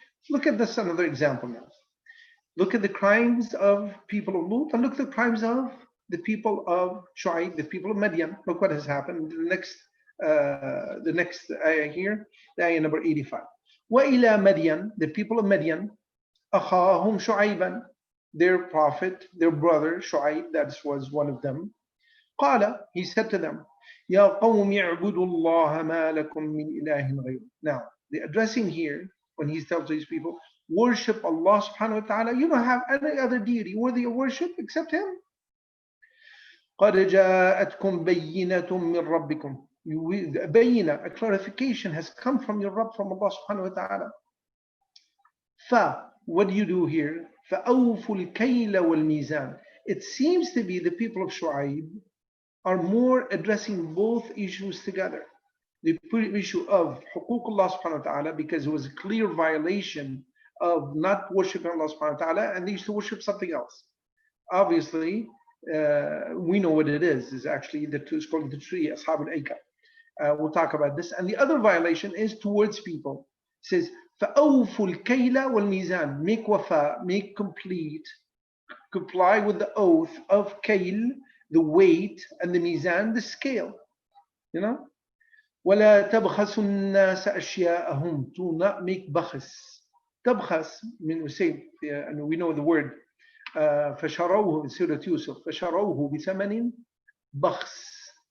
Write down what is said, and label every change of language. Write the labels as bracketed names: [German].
[English] Look at this, another example now. Look at the crimes of people of Lut, and look at the crimes of the people of Shu'aib, the people of Madian. Look what has happened. The next ayah here, the ayah number 85. [Arabic] وَإِلَى [English] Madian, the people of Madian, [Arabic] أَخَاهُمْ شُعَيْبًا, [English] their prophet, their brother Shu'aib, that was one of them. [Arabic] قَالَ, [English] he said to them, [Arabic] يَا قَوْمِ اعْبُدُوا اللَّهَ مَا لَكُمْ مِنْ إِلَهٍ غَيْرُهُ. [English] Now, the addressing here, when he tells these people, worship Allah subhanahu wa ta'ala, you don't have any other deity worthy of worship except him. [Arabic] قَدْ جَاءَتْكُمْ بَيِّنَةٌ مِّن رَبِّكُمْ. [English] Bayyina, a clarification has come from your Rabb, from Allah subhanahu wa ta'ala. What do you do here? [Arabic] فَأَوْفُوا الْكَيْلَ وَالْمِيزَانِ. [English] It seems to be the people of Shu'aib are more addressing both issues together. The issue of huququllah subhanahu wa ta'ala, because it was a clear violation of not worshiping Allah subhanahu wa ta'ala, and they used to worship something else. Obviously, we know what it is. It's actually it's called the tree, Ashab al-Ayah. We'll talk about this. And the other violation is towards people. It says, [Arabic] فَأَوْفُوا الْكَيْلَ وَالْمِيزَانِ. [English] Make wafa, make complete, comply with the oath of kail, the weight, and the mizan, the scale. [Arabic] وَلَا تَبْخَسُوا النَّاسَ أَشْيَاءَهُمْ. [English] Do not make bakhs. Tabkhas, we say, and we know the word, [Arabic] فَشَرَوْهُ [English] in Surah Yusuf, [Arabic] فَشَرَوْهُ بِثَمَنٍ [English] bakhs.